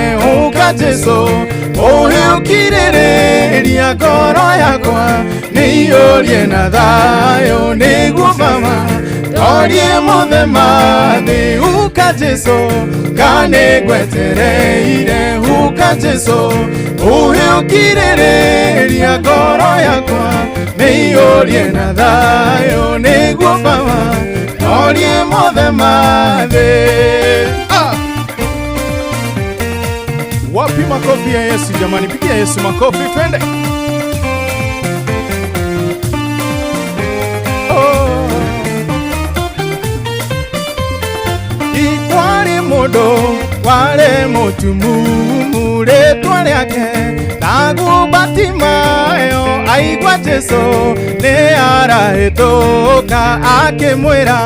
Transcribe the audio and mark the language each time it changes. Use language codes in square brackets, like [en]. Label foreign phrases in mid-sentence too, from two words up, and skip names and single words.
[ki] ũka Jesũ ũhe ũkirĩrĩria ngoro yakwa nĩiyũrie na thayũ nĩguo Baba orie mothe mathĩ ũka Jesũ kanĩ ngwetereire ũka Jesũ ũhe ũkirĩrĩria ngoro yakwa nĩiyũrie na thayũ nĩguo Baba orie mothe mathĩ. [sw] Wapi makofi ya Yesu jamani, pigia Yesu makofi twende. [ki] Ikwari mũndũ warĩ mũtumumu rĩtwa rĩake Ndagũbatimayo aigua Jesũ nĩ arahĩtũka akĩmwĩra